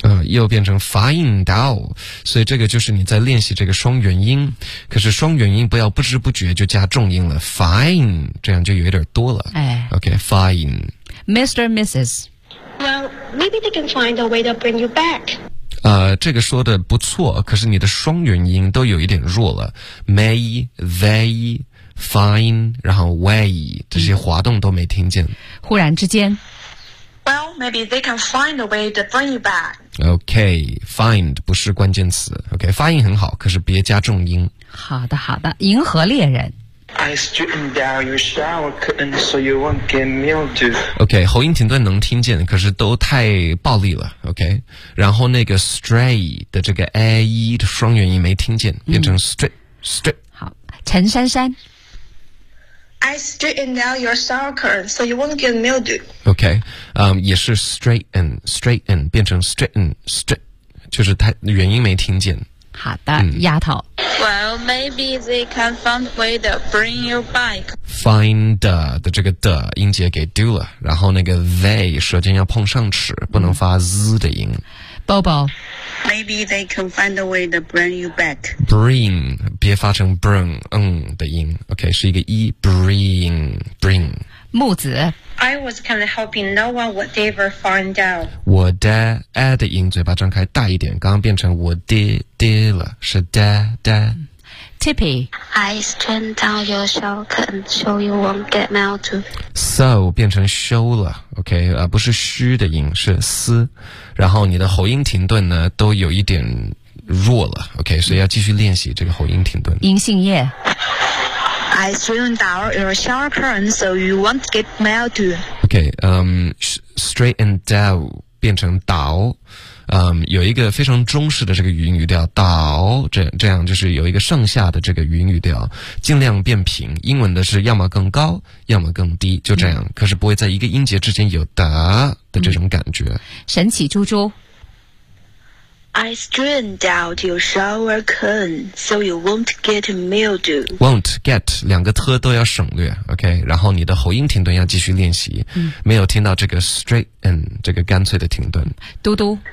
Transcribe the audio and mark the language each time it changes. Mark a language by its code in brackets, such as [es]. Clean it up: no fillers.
[zh] 又变成 find out 所以这个就是你在练习这个双元音可是双元音不要不知不觉就加重音了 find 这样就有点多了、哎、 [en] OK find Mr. Mrs. Well, maybe they can find a way to bring you back. [zh] 这个说的不错，可是你的双元音都有一点弱了。 May, they, find, 然后 way, 这些滑动都没听见。忽然之间。 [en] Well, maybe they can find a way to bring you back. [zh] Okay, find 不是关键词。Okay, 发音很好，可是别加重音。好的好的，银河猎人。 [en] I straightened down your shower curtain so you won't get mildew. [zh] OK, 喉音停顿能听见，可是都太暴力了。 OK, 然后那个 stray 的这个 a e 的双元音没听见，变成 straight. 好，陈珊珊。 [en] I straightened down your shower curtain so you won't get mildew. [zh] OK, 也是 straighten 变成 straighten, 就是太元音没听见。好的，丫头。 [en] Well, maybe they can find way to bring your bike. [zh] Find the 的这个的音节给丢了，然后那个 they 舌尖要碰上齿，不能发 z 的音。 [en] Bobo, maybe they can find a way to bring you back. [zh] Bring, 别发成 bring 的音。OK, 是一个 e bring. 木子。 [en] I was kind of hoping no one would ever find out. [zh] 我的 a 的音，嘴巴张开大一点，刚刚变成我的的了，是的的。 [en] Tippy, I straightened down your shower curtain so you won't get mildew. [zh] So 变成 show 了 ，OK 啊，不是虚的音，是思。然后你的喉音停顿呢，都有一点弱了 ，OK， 所以要继续练习这个喉音停顿。银杏叶。 [en] I straightened down your shower curtain so you won't get mildew. [zh] OK, straightened down 变成倒。有一个非常中式的这个语音语调，倒这样就是有一个上下的这个语音语调，尽量变平。英文的是要么更高，要么更低，就这样。可是不会在一个音节之间有的这种感觉。神奇猪猪。 [en] I straightened out your shower curtain so you won't get mildew. [zh] Won't get 两个特都要省略 ，OK。然后你的喉音停顿要继续练习，没有听到这个 straighten 这个干脆的停顿。嘟嘟。